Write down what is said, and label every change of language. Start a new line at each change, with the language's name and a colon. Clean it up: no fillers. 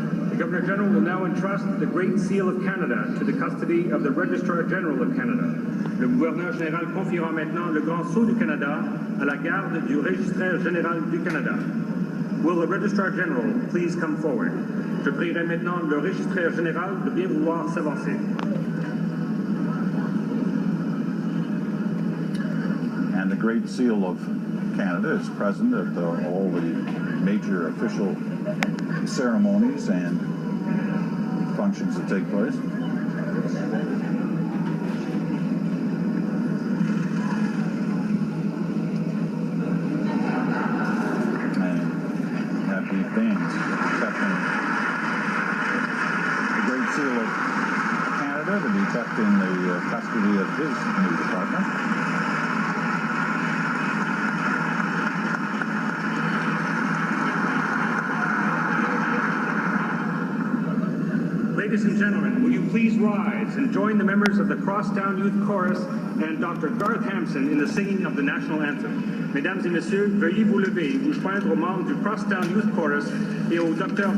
English: The Governor General will now entrust the Great Seal of Canada to the custody of the Registrar General of Canada.
French: Le gouverneur général confiera maintenant le Grand Sceau du Canada à la garde du Registraire Général du Canada.
English: Will the Registrar General please come forward?
French: Je prierai maintenant le Registraire Général de bien vouloir s'avancer.
English: And the Great Seal of Canada is present at all the major official ceremonies and functions that take place. And have the bands accepting the Great Seal of Canada to be kept in the custody of his new department. Ladies and gentlemen, will you please rise and join the members of the Crosstown Youth Chorus and Dr. Garth Hampson in the singing of the national anthem.
French: Mesdames et messieurs, veuillez vous lever et vous joindre aux membres du Crosstown Youth Chorus et au Dr.